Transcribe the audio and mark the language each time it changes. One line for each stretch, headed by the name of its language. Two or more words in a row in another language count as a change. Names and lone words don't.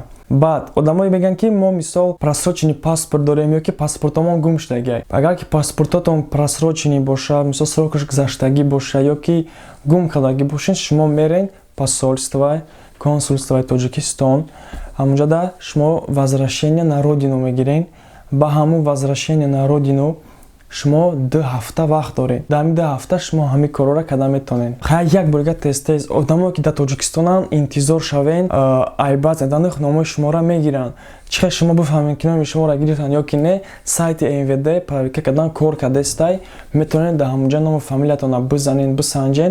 Tajik: Баъд одамое мегӯянд ки мо мисол
Russian: просроченный паспорт
Tajik: дорем ёки паспортомон гум шудагиай. Агар ки паспортотон просроченный бошад, мисол срокаш гузаштагӣ бошад ёки гум кардагӣ бошед, шумо мерен
Russian: посольство, консульство
Tajik: Тоҷикистон. Ҳамунҷода шумо
Russian: возвращение на родину
Tajik: мегирен. Ба ҳамун
Russian: возвращение на родину
Tajik: шумо 2 ҳафта вақт доред. Дар ин 2 ҳафта шумо ҳамин корора карда метавонед. Хай як борга тез одамое ки дар Тоҷикистонан интизор шавен, айбат задан номаи шуморо мегиранд. Чихе шумо бифаҳмед ки номи шуморо гирифтанд ё ки не, сайти МВД проверка кардан кор кардестай, метавонед дар ҳамунҷа ному фамилиятонро бизанед, бисанҷед.